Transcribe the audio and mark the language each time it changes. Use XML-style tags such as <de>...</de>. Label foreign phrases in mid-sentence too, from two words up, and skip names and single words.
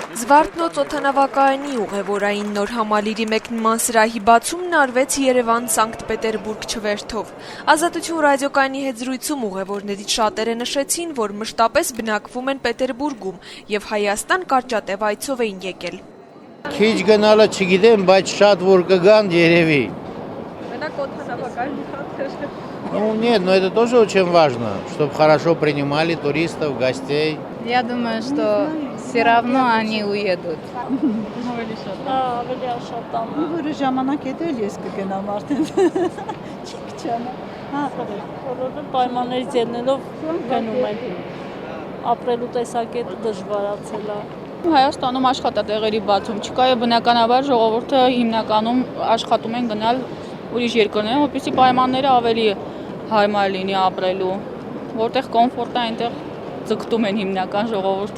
<hy>Զվարթնոց օդանավակայանի ուղևորային նոր համալիրի մեկնման սրահի բացումն արվեց Երևան-Սանկտ Պետերբուրգ չվերթով։ Ազատություն ռադիոկայանի հետ զրույցում ուղևորներից շատերը նշեցին, որ մշտապես բնակվում են Պետերբուրգում եւ Հայաստան կարճատև այցով էին եկել։ Քիչ գնալը չգիտեմ, բայց շատ որ կգան երևի։ Մենակ օդանավակայանի խնդիրը։</hy> <ru>Ну нет, но это тоже очень важно, чтобы хорошо принимали туристов, гостей. Я думаю, что все равно они уедут.</ru> <hy>Որը ժամանակ հետո էլ ես կգնամ արդեն։ Չի քչանա։ Որովհետև պայմաններից ելնելով գնում են։ Ապրելու տեսակետը դժվարացել է։ Հայաստանում աշխատատեղերի բացում չկա եւ բնականաբար ժողովուրդը հիմնականում աշխատում են գնալ ուրիշ երկրներ, որպեսզի պայմանները ավելի հարմար լինի ապրելու, որտեղ կոմֆորտ է, այնտեղ ձգտում են հիմնական ժողովուրդը։</hy>